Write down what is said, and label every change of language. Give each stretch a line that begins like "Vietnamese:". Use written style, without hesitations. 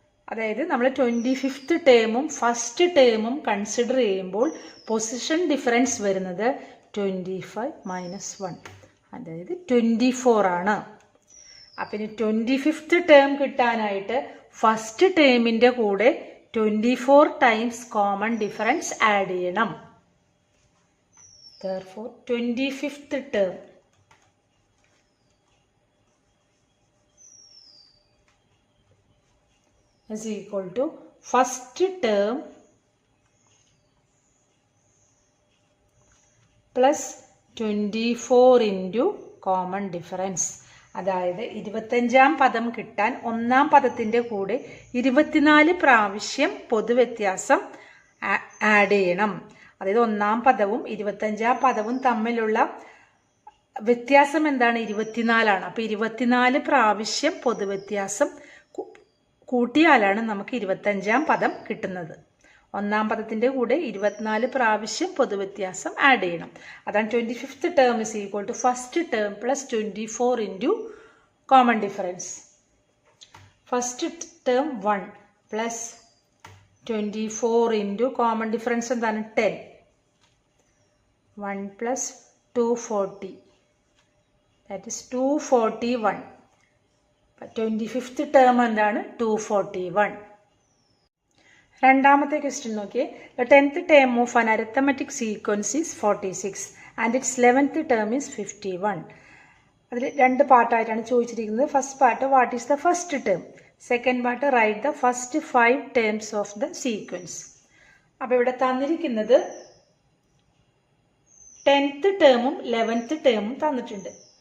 Malayalam: അതായത് നമ്മൾ 25th ടേമും first ടേമും consider ചെയ്യുമ്പോൾ പൊസിഷൻ ഡിഫറൻസ് വരുന്നത് 25 മൈനസ് 1 അതായത് 24 ആണ്. അപ്പം ഇനി 25th ടേം കിട്ടാനായിട്ട് ഫസ്റ്റ് ടേമിൻ്റെ കൂടെ 24 ടൈംസ് കോമൺ ഡിഫറൻസ് ആഡ് ചെയ്യണം.
English: Therefore 25th term is equal to first term plus 24 into common difference.
Malayalam: അതായത് 25ാം പദം കിട്ടാൻ ഒന്നാം പദത്തിൻ്റെ കൂടെ 24 പ്രാവശ്യം പൊതുവ്യത്യാസം ആഡ് ചെയ്യണം. അതായത് ഒന്നാം പദവും 25ാം പദവും തമ്മിലുള്ള വ്യത്യാസം എന്താണ് 24 ആണ്. അപ്പോൾ 24 പ്രാവശ്യം പൊതുവ്യത്യാസം കൂട്ടിയാലാണ് നമുക്ക് 25ാം പദം കിട്ടുന്നത്. ഒന്നാം പദത്തിൻ്റെ കൂടെ 24 പ്രാവശ്യം പൊതുവ്യത്യാസം ആഡ് ചെയ്യണം.
English: അതാണ് 25th term is equal to first term plus 24 into common difference. First term 1 plus 24 into common difference എന്താണ് 10. 1 പ്ലസ് 240 that is 241.
Malayalam: 25th term എന്താണ് 241. രണ്ടാമത്തെ ക്വസ്റ്റ്യൻ നോക്കിയേ.
English: The 10th term of an arithmetic sequence is 46 and its 11th term is 51.
Malayalam: അതിൽ രണ്ട് പാർട്ടായിട്ടാണ് ചോദിച്ചിരിക്കുന്നത്.
English: First part what is the first term, second part write the first 5 terms of the sequence.
Malayalam: അപ്പോൾ ഇവിടെ തന്നിരിക്കുന്നത് 10th ടേമും 11th ടേമും തന്നിട്ടുണ്ട്.